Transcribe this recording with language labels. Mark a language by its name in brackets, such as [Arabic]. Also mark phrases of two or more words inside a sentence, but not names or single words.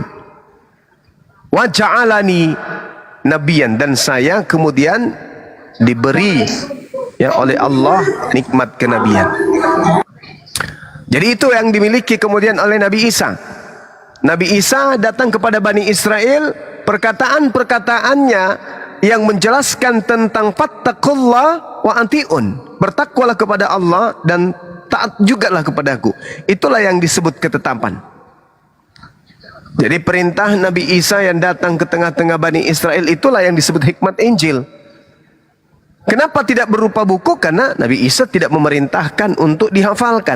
[Arabic] وجعلني نبيا, [Indonesian] dan saya kemudian diberi ya oleh Allah nikmat kenabian. Jadi itu yang dimiliki kemudian oleh Nabi Isa. Nabi Isa datang kepada Bani Israel, perkataan-perkataannya yang menjelaskan tentang [Arabic] فاتقوا الله وأطيعون, [Indonesian] bertakwalah kepada Allah dan taat jugalah kepadaku. Itulah yang disebut ketetapan. Jadi perintah Nabi Isa yang datang ke tengah-tengah Bani Israel itulah yang disebut hikmat Injil. Kenapa tidak berupa buku? Karena Nabi Isa tidak memerintahkan untuk dihafalkan.